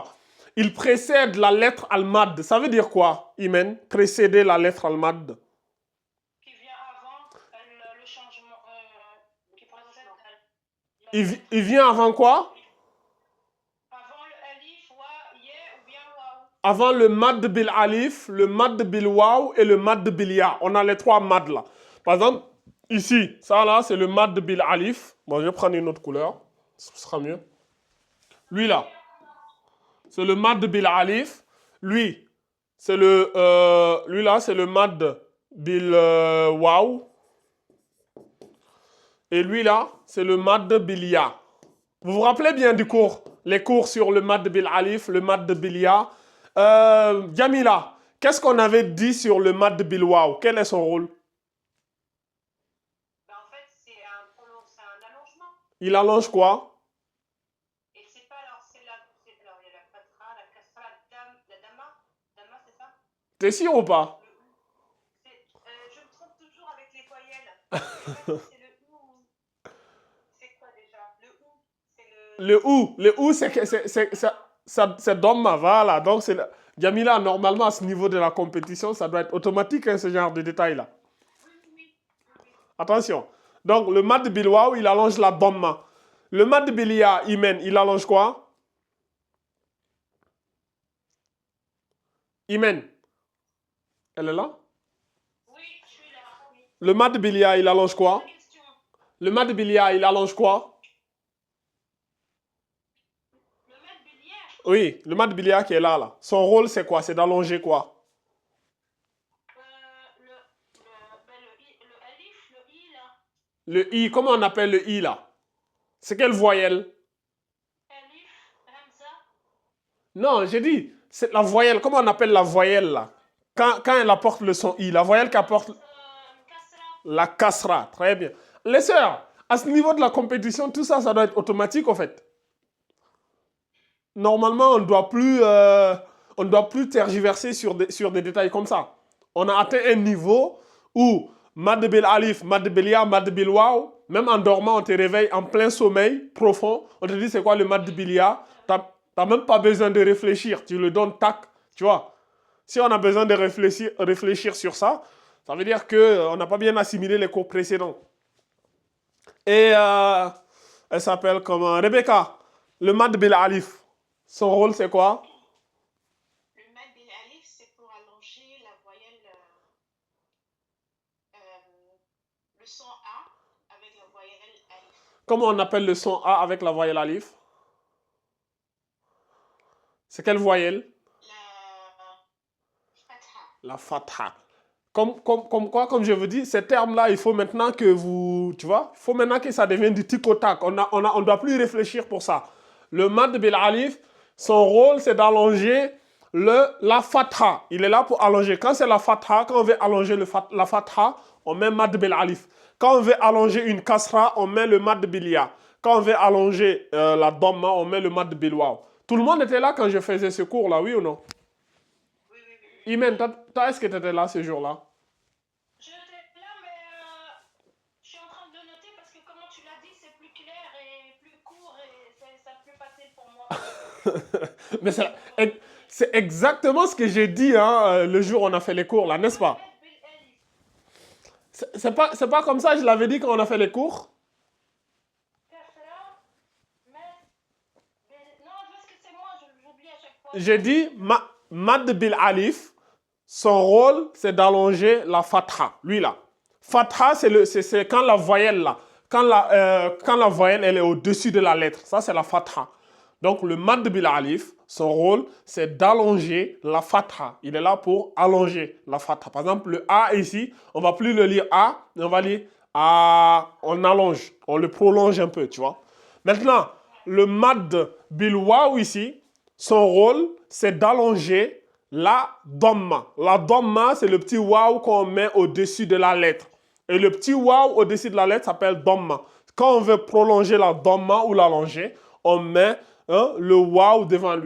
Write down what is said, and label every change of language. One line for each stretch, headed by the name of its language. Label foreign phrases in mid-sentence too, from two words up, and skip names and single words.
French: Il précède la lettre al-mad. Ça veut dire quoi, Imen? Précéder la lettre al-mad. Qui vient avant le changement. Qui précède Il vient avant quoi? avant le Alif, Wa, Ye ou bien Waou. Avant le
Arabic: مد بالألف,
French: le
Arabic: مد بالواو
French: et le
Arabic: مد بالياء.
French: On a les trois mads là. Par exemple, ici, ça là, c'est le
Arabic: مد بالألف.
French: Bon, je vais prendre une autre couleur. Ce sera mieux. Lui là, c'est le
Arabic: مد بالألف.
French: Lui, c'est lui là, c'est le
Arabic: مد بالواو.
French: Et lui là, c'est le
Arabic: مد بالياء.
French: Vous vous rappelez bien du cours? Les cours sur le
Arabic: مد بالألف,
French: le
Arabic: مد بالياء.
French: Jamila, qu'est-ce qu'on avait dit sur le
Arabic: مد بالواو?
French: Quel est son rôle? Ben, en fait, c'est un allongement. Il allonge quoi? Et c'est pas alors, alors, il y a la fatra, la kasra, la dama. Dama, c'est ça? T'es sûr ou pas? Le ou. Je me trompe toujours avec les voyelles. Je sais pas si c'est le ou. C'est quoi déjà? Le ou, c'est le. Le ou, c'est Domma, voilà. Donc, Jamila, normalement, à ce niveau de la compétition, ça doit être automatique, hein, ce genre de détails-là. Oui, oui, oui. Oui. Attention. Donc, le
Arabic: مد بالواو,
French: il allonge la Domma. Le
Arabic: مد بالياء,
French: Imen, il allonge quoi? Imen, elle est là? Oui, je suis là. Oui. Le
Arabic: مد بالياء,
French: il allonge quoi? La question. Le
Arabic: مد بالياء,
French: il allonge quoi? Le maître bilière. Oui, le
Arabic: مد بالياء
French: qui est là, là. Son rôle, c'est quoi? C'est d'allonger quoi? Le alif, le i là. Le i, comment on appelle le i, là? C'est quelle voyelle? Alif, Hamza. Non, j'ai dit, c'est la voyelle. Comment on appelle la voyelle là? Quand elle apporte le son I, la voyelle qui apporte Kasra. la kasra. Très bien. Les sœurs, à ce niveau de la compétition, tout ça, ça doit être automatique en fait. Normalement, on ne doit plus tergiverser sur des détails comme ça. On a atteint un niveau où
Arabic: مد بالألف, مد بالياء, مد بالواو,
French: même en dormant, on te réveille en plein sommeil profond. On te dit c'est quoi le
Arabic: مد بالياء?
French: T'as même pas besoin de réfléchir. Tu le donnes tac, tu vois. Si on a besoin de réfléchir sur ça, ça veut dire qu'on n'a pas bien assimilé les cours précédents. Et elle s'appelle comment? Rebecca. Le
Arabic: مد بالألف.
French: Son rôle, c'est quoi? Le
Arabic: مد بالألف,
French: c'est pour allonger la voyelle, le son A avec la voyelle alif. Comment on appelle le son A avec la voyelle alif? C'est quelle voyelle? La fatha. La fatha. Comme je vous dis, ces termes-là, il faut maintenant que vous, tu vois, il faut maintenant que ça devienne du tic au tac. On ne doit plus réfléchir pour ça. Le
Arabic: مد بالألف,
French: son rôle, c'est d'allonger la fatha, il est là pour allonger. Quand c'est la fatha, quand on veut allonger la fatha, on met
Arabic: مد بالألف.
French: Quand on veut allonger une kasra, on met le
Arabic: مد بالياء.
French: Quand on veut allonger la dhamma, on met le
Arabic: مد بالواو.
French: Tout le monde était là quand je faisais ce cours-là, oui ou non? Oui, oui, oui. Imen, est-ce que tu étais là ce jour-là? Je étais là, mais je suis en train de noter parce que comment tu l'as dit, c'est plus clair et plus court et ça plus facile pour moi. Mais c'est exactement ce que j'ai dit hein, le jour où on a fait les cours, là, n'est-ce pas? C'est pas comme ça, je l'avais dit quand on a fait les cours. J'ai dit,
Arabic: مد بالألف,
French: son rôle, c'est d'allonger la fatha. Lui, là. Fatha, c'est quand la voyelle, là. Quand la voyelle, elle est au-dessus de la lettre. Ça, c'est la fatha. Donc, le
Arabic: مد بالألف,
French: son rôle, c'est d'allonger la fatha. Il est là pour allonger la fatha. Par exemple, le A ici, on ne va plus le lire A, mais on va lire A. On allonge, on le prolonge un peu, tu vois. Maintenant, le
Arabic: مد بالواو
French: ici, son rôle, c'est d'allonger la dhamma. La dhamma, c'est le petit waw qu'on met au-dessus de la lettre. Et le petit waw au-dessus de la lettre s'appelle dhamma. Quand on veut prolonger la dhamma ou l'allonger, on met le waw devant lui.